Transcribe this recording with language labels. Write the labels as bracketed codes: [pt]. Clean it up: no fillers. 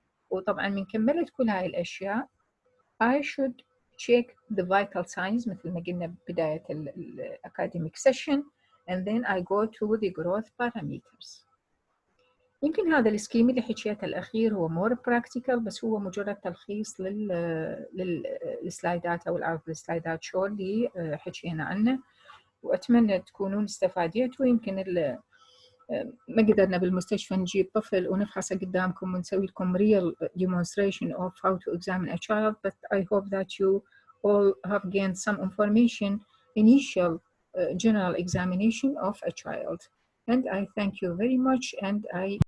[ar] وطبعا من كملت كل هاي الأشياء [en] I should check the vital signs [ar] مثل ما قلنا بداية [en] academic session, and then I go to the growth parameters. [ar] يمكن هذا السكيم اللي حكيته الأخير هو [en] more practical، [ar] بس هو مجرد تلخيص للسلايدات أو العرض السلايدات شو اللي حكينا عنه، وأتمنى تكونون استفاديتوا. يمكن ما قدرنا بالمستشفى نجيب طفل ونفحصه قدامكم ونسوي لكم [en] real demonstration of how to examine a child, but I hope that you all have gained some information, initial general examination of a child. And I thank you very much, and I